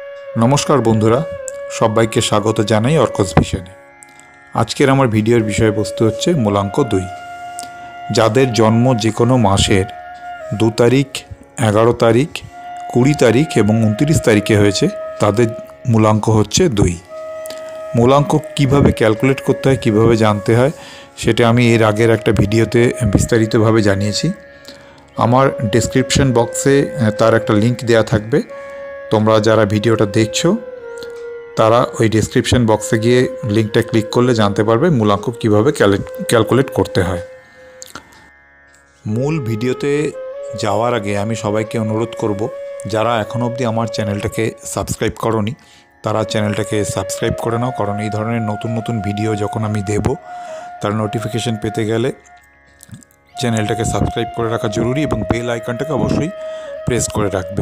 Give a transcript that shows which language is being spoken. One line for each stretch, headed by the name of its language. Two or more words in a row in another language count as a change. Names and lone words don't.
Bangla: নমস্কার বন্ধুরা সবাইকে স্বাগত জানাই অর্কস ভিশনে। আজকের আমার ভিডিওর বিষয়বস্তু হচ্ছে মূলাঙ্ক 2। যাদের জন্ম যে কোনো মাসের 2 তারিখ 11 তারিখ 20 তারিখ এবং 29 তারিখে হয়েছে তাদের মূলাঙ্ক হচ্ছে 2। মূলাঙ্ক কিভাবে ক্যালকুলেট করতে হয় কিভাবে জানতে হয় সেটা আমি এর আগের একটা ভিডিওতে বিস্তারিতভাবে জানিয়েছি। আমার
English: description box
Bangla: তার একটা লিংক দেয়া থাকবে। তোমরা যারা ভিডিওটা দেখছো তারা ওই
English: description box
Bangla: গিয়ে লিংকটা ক্লিক করলে জানতে পারবে মূলাঙ্ক কিভাবে ক্যালকুলেট করতে হয়। মূল ভিডিওতে যাওয়ার আগে আমি সবাইকে অনুরোধ করব, যারা এখনো অবধি আমার চ্যানেলটাকে সাবস্ক্রাইব করোনি তারা চ্যানেলটাকে সাবস্ক্রাইব করে নাও, কারণ এই ধরনের নতুন নতুন ভিডিও যখন আমি দেব তার নোটিফিকেশন পেতে গেলে চ্যানেলটাকে সাবস্ক্রাইব করে রাখা জরুরি এবং
English: bell icon
Bangla: অবশ্যই প্রেস করে রাখবে।